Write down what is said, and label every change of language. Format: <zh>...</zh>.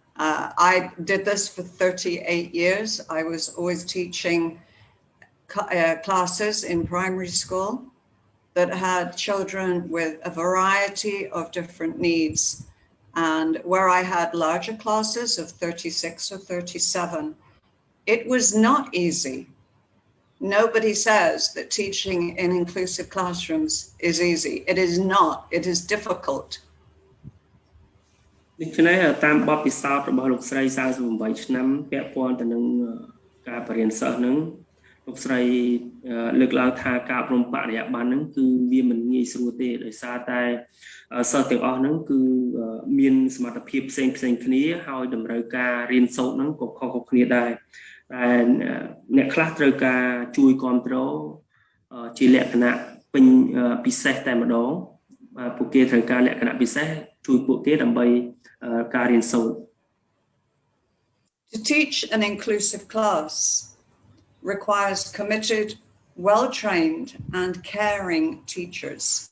<en>I did this for 38 years. I was always teaching classes in primary school that had children with a variety of different needs. And where I had larger classes of 36 or 37, it was not easy. Nobody says that teaching in inclusive classrooms is easy. It is not. It is difficult.</en> <km>ដូច្នេះតាមបទពិសោធន៍របស់លោកស្រី48ឆ្នាំពាក់ព័ន្ធទៅនឹងការបរៀនសិស្សហ្នឹងលោកស្រីលើកឡើងថាការអប់រំបរិយាបន្នហ្នឹងគឺវាមិនងាយស្រួលទេដោយសារតែ សិស្សទាំងអស់ហ្នឹងគឺមានសមត្ថភាពផ្សេងគ្នាហើយតម្រូវការរៀនសូត្រហ្នឹងក៏ខុសៗគ្នាដែរតែអ្នកខ្លះត្រូវការជួយគ្រប់គ្រងជាលក្ខណៈពេញពិសេសតែម្ដងបាទពួកគេត្រូវការលក្ខណៈពិសេសជួយពួកគេដើម្បីការរៀនសូត្រ</km> <en>To teach an inclusive class requires committed, well-trained and caring teachers.</en>